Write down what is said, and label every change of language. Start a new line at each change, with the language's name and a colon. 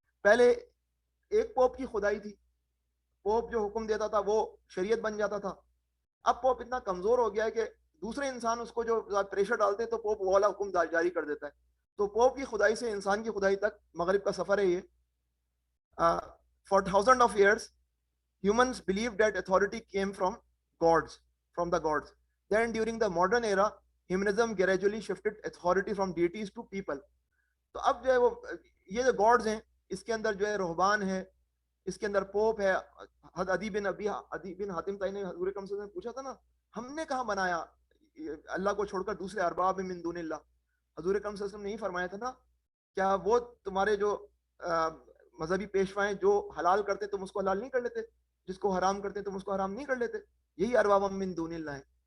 Urdu: پہلے ایک پوپ کی خدائی تھی، پوپ جو حکم دیتا تھا وہ شریعت بن جاتا تھا. اب پوپ اتنا کمزور ہو گیا ہے کہ دوسرے انسان اس کو جو پریشر ڈالتے ہیں تو پوپ وہ والا حکم جاری کر دیتا ہے. تو پوپ کی خدائی سے انسان کی خدائی تک مغرب کا سفر ہے یہ.
English: For thousands of years humans believed that authority came from the gods. Then during the modern era humanism gradually shifted authority from deities to people.
Urdu: تو اب جو ہے وہ یہ جو گاڈز ہیں اس کے اندر جو ہے رہبان ہے، اس کے اندر پوپ ہے. عدی بن حاتم طائی نے حضور اکرم صلی اللہ علیہ وسلم پوچھا تھا نا ہم نے کہاں بنایا اللہ کو چھوڑ کر دوسرے ارباب من دون اللہ. حضور اکرم صلی اللہ علیہ وسلم نے ہی فرمایا تھا نا کیا وہ تمہارے جو مذہبی پیشوائیں جو حلال کرتے تم اس کو حلال نہیں کر لیتے، جس کو حرام کرتے تم اس کو حرام نہیں کر لیتے؟ یہی ارباب من دون اللہ ہے.